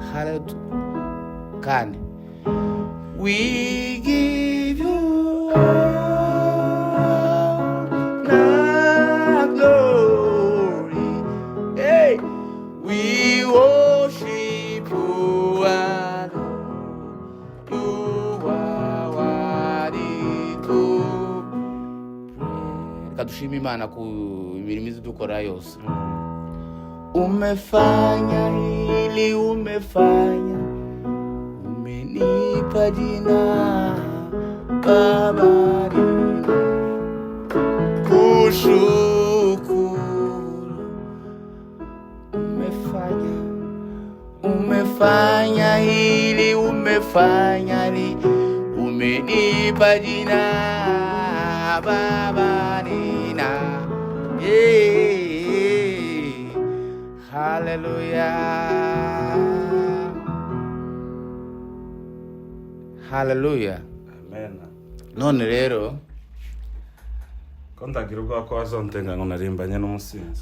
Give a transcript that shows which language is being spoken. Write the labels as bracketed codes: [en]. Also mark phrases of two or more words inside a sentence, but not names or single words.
[en] Hallelujah. Kandi we give you glory. Hey, we worship you alone. You are worthy to praise. [rw] Kadushima Imana ku mirimizi dukora yose. [sw] Umefanya hili, umefanya, umenipa jina Baba, kushukuru. Umefanya umefanya hili, umefanya hili, umenipa jina Baba nina. Hallelujah. Amen. [rw] None rero ko ndagira ubwoba ko wazontenga ngo narimbanye n'umusinzi.